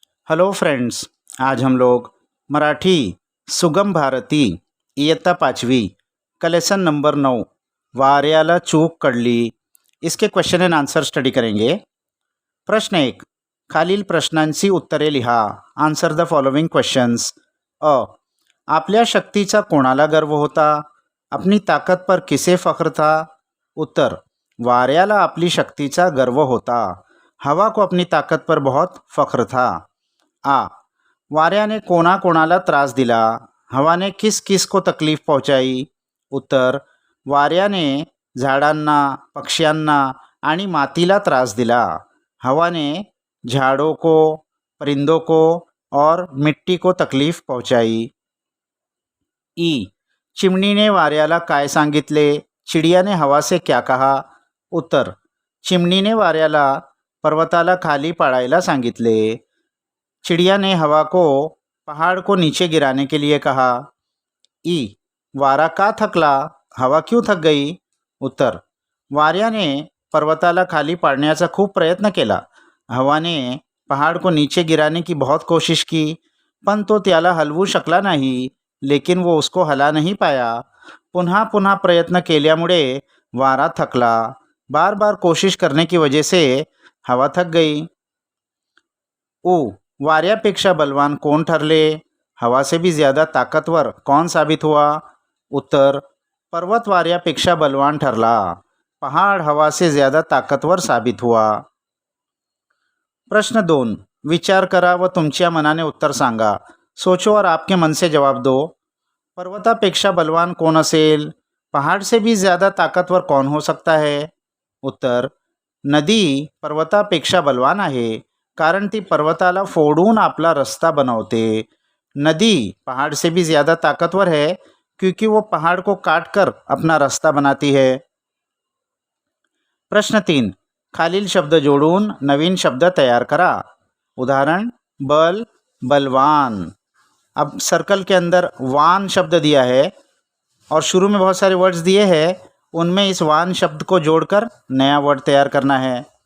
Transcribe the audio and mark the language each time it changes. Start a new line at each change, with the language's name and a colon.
Hindi: Hello friends, आज हम लोग मराठी सुगम भारती इयत्ता 5वी का लेसन नंबर 9 वाऱ्याला चूक कळली इसके क्वेश्चन एंड आंसर स्टडी करेंगे।
Marathi: प्रश्न 1, खालील प्रश्नांची उत्तरे लिहा।
English: Answer the following questions.
Marathi: अ, आपल्या शक्तीचा कोणाला गर्व होता?
Hindi: अपनी ताकत पर किसे फख्र था?
Marathi: उत्तर, वाऱ्याला अपनी शक्तीचा गर्व होता।
Hindi: हवा को अपनी ताकत पर बहुत फख्र था।
Marathi: आ, वाऱ्याने कोणाकोणाला त्रास दिला?
Hindi: हवाने किस किस को तकलीफ पहुंचाई?
Marathi: उत्तर, वाऱ्याने झाडांना, पक्ष्यांना आणि मातीला त्रास दिला।
Hindi: हवाने झाड़ों को, परिंदों को और मिट्टी को तकलीफ पहुंचाई।
Marathi: ई, चिमणी ने वाऱ्याला काय सांगितले?
Hindi: चिड़िया ने हवा से क्या कहा?
Marathi: उत्तर, चिमणीने वाऱ्याला पर्वताला खाली पाडायला सांगितले।
Hindi: चिड़िया ने हवा को पहाड़ को नीचे गिराने के लिए कहा।
Marathi: ई, वारा का थकला?
Hindi: हवा क्यों थक गई?
Marathi: उत्तर, वाऱ्याने पर्वताला खाली पाडण्याचा खूप प्रयत्न केला।
Hindi: हवाने पहाड़ को नीचे गिराने की बहुत कोशिश की,
Marathi: पण तो त्याला हलवू शकला नाही,
Hindi: लेकिन वो उसको हला नहीं पाया।
Marathi: पुन्हा पुन्हा प्रयत्न केल्यामुळे वारा थकला।
Hindi: बार बार कोशिश करने की वजह से हवा थक गई।
Marathi: ऊ, वाऱ्यापेक्षा बलवान कौन ठरले?
Hindi: हवा से भी ज़्यादा ताकतवर कौन साबित हुआ?
Marathi: उत्तर, पर्वत वाऱ्यापेक्षा बलवान ठरला।
Hindi: पहाड़ हवा से ज़्यादा ताकतवर साबित हुआ।
Marathi: प्रश्न 2, विचार करा व तुमच्या मनाने उत्तर सांगा।
Hindi: सोचो और आपके मन से जवाब दो।
Marathi: पर्वतापेक्षा बलवान कौन असेल?
Hindi: पहाड़ से भी ज़्यादा ताकतवर कौन हो सकता है?
Marathi: उत्तर, नदी पर्वतापेक्षा बलवान आहे, कारण ती पर्वताला फोडून आपला रस्ता बनवते।
Hindi: नदी पहाड़ से भी ज़्यादा ताकतवर है क्योंकि वो पहाड़ को काट कर अपना रास्ता बनाती है।
Marathi: प्रश्न 3, खालील शब्द जोड़ून नवीन शब्द तैयार करा।
Hindi: उदाहरण, बल, बलवान। अब सर्कल के अंदर वान शब्द दिया है और शुरू में बहुत सारे वर्ड्स दिए हैं, उनमें इस वान शब्द को जोड़कर नया वर्ड तैयार करना है।